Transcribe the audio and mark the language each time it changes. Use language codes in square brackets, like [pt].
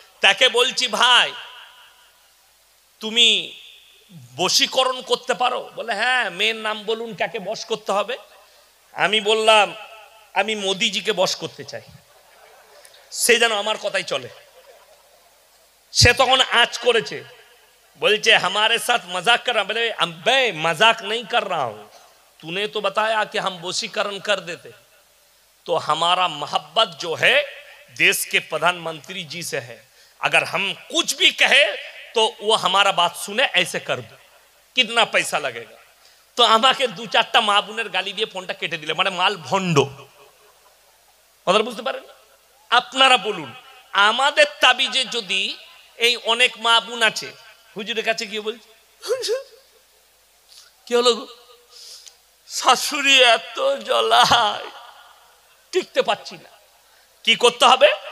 [bn] তাকে বলছি ভাই তুমি বশীকরণ করতে পারো? বলে হ্যাঁ। মেয়ের নাম বলুন, কাকে বশ করতে হবে? আমি বললাম আমি মোদিজিকে বশ করতে চাই, সে যেন আমার কথাই চলে। সে তখন আঁচ করেছে, বলছে [hi] हमारे साथ मजाक कर रहा। बोले मैं मजाक नहीं कर रहा हूं, तूने तो बताया कि हम वशीकरण कर देते। तो हमारा मोहब्बत जो है देश के प्रधानमंत्री जी से है, अगर हम कुछ भी कहे तो वो हमारा बात सुने, ऐसे कर दो, कितना पैसा लगेगा? [bn] तो আমাকে 2-4টা মা বোনের গালি দিয়ে ফোনটা কেটে দিলে, মানে মাল ভণ্ড। কথা বুঝতে পারেন? আপনারা বলুন, আমাদের তাবিজে যদি এই অনেক মা বোন আছে, হুজুরের কাছে গিয়ে বলছে কি হলো গো, শাশুড়ি এত জ্বলায়, টিকতে পারছি না, কি করতে হবে?